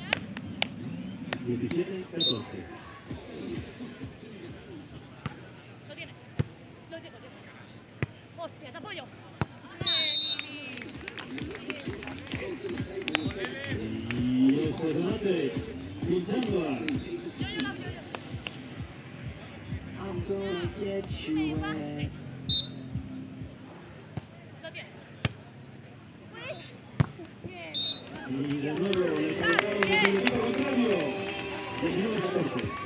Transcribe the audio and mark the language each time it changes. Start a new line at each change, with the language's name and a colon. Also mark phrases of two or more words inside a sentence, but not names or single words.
Spanish: 17-14. Lo tienes. Hostia, te apoyo. Y ese remate, pinchándola.
English: I'm gonna get you wet.
Spanish: Y de nuevo le colocaron el equipo contrario. 19-14.